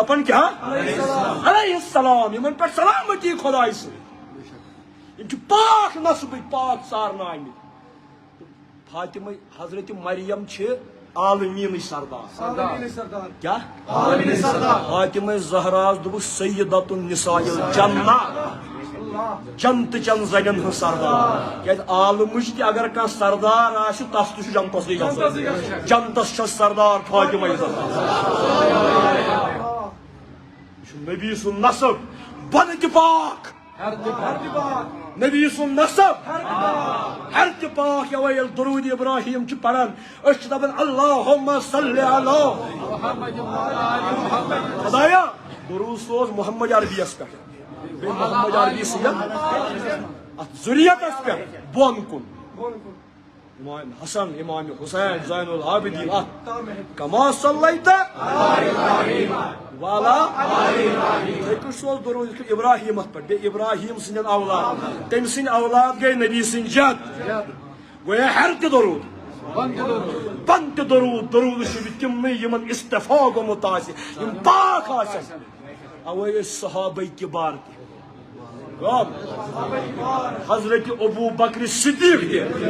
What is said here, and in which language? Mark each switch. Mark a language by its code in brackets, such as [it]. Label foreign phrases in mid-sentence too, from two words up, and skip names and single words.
[ks] دپان کیاہ [ar] علیہ السلام [ks] یِمن پٮ۪ٹھ سلامتی خۄداے سٕنٛز یِم چھِ پاک نسبٕکۍ پاک ژارنہٕ آمٕتۍ فاطمہ حضرت مریم چھِ عالمیٖنٕچ سردار کیا فاطمہ زہراس دوٚپُکھ [ar] سیدۃ النساء الجنہ [ks] جنتہٕ چٮ۪ن زنٮ۪ن ہٕنٛز سردار کیازِ عالمٕچ تہِ اگر کانٛہہ سردار آسہِ تس تہِ چھُ جنتسٕے گژھُن جنتس چھِ سردار فاطمہ زہرا یہِ چھُ نبی سُنٛد نسب بۄنہٕ تہِ پاک نبی سُنٛد نسب ہر تہِ پاک یوے ییٚلہِ درود ابراہیم چھِ پران أسۍ چھِ دپان [ar] اللہُمہ صلی علی [ks] خدایا درود سوز محمد عربیس پٮ۪ٹھ بیٚیہِ محمد عربی سٕنٛدٮ۪ن اتھ ذُریتس پٮ۪ٹھ بۄن کُن امام حسن امام حسین زین العابدین [ar] کما صلیت [ks] والا یِتھے کٔنۍ سوز درود ابراہیمس پٮ۪ٹھ بیٚیہِ ابراہیم سٕنٛدٮ۪ن اولاد تٔمۍ سٕنٛدۍ اولاد گٔے نبی سٕنٛدۍ جد گویا ہر تہِ درود بۄن تہِ درود چھِ تِمنٕے یِمن استفا گوٚمُت آسہِ یِم پاک آسن اوے ٲسۍ صحابہ کِبار تہِ حضرت ابو بکر صدیق تہِ